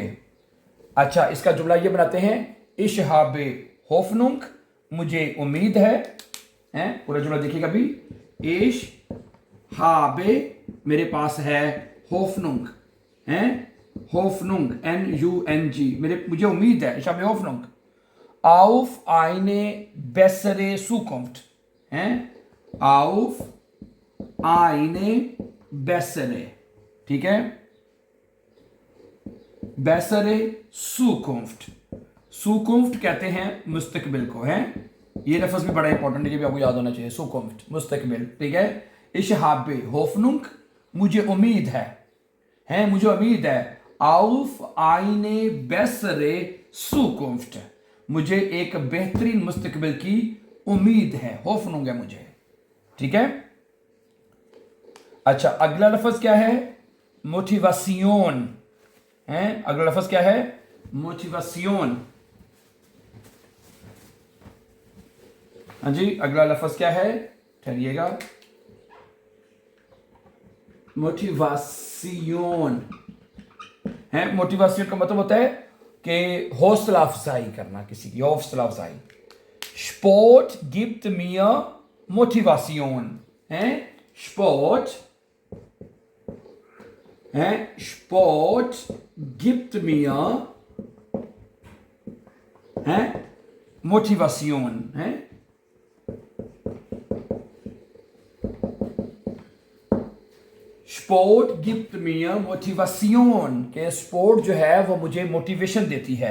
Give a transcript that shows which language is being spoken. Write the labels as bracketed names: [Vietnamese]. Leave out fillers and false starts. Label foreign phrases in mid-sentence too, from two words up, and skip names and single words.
[Urdu] اچھا، اس کا جملہ یہ بناتے ہیں, [German] ich habe Hoffnung, [Urdu] مجھے امید ہے، ہیں. پورا جملہ دیکھیے گا بھی, [German] ich habe [Urdu] میرے پاس ہے، ہوفنونگ، ہیں. [German] Hoffnung NUNG, [Urdu] مجھے امید ہے, [German] ich habe Hoffnung auf eine bessere Zukunft, हैं। auf eine bessere, [Urdu] ٹھیک ہے. [German] bessere Zukunft, Zukunft [Urdu] کہتے ہیں مستقبل کو، ہیں. یہ لفظ بھی بڑا امپورٹنٹ ہے، یہ بھی آپ کو یاد ہونا چاہیے. [German] Zukunft [Urdu] مستقبل، ٹھیک ہے. [German] ich habe Hoffnung, [Urdu] مجھے امید ہے، ہیں، مجھے امید ہے. [German] auf eine bessere Zukunft, [Urdu] مجھے ایک بہترین مستقبل کی امید ہے، ہوفنونگ ہے مجھے، ٹھیک ہے. اچھا، اگلا لفظ کیا ہے? موٹیویشن، ہے۔ اگلا لفظ کیا ہے? موٹیویشن، ہاں جی. اگلا لفظ کیا ہے؟ ٹھہریے گا، موٹیویشن، ہے. موٹیویشن کا مطلب ہوتا ہے کہ حوصلہ افزائی کرنا، کسی کی حوصلہ افزائی. [German] Sport gibt mir Motivation, है। Sport, है। Sport gibt mir, है, Motivation, है। Sport gibt mir Motivation, [Urdu] کہ اسپورٹ جو ہے وہ مجھے موٹیویشن دیتی ہے.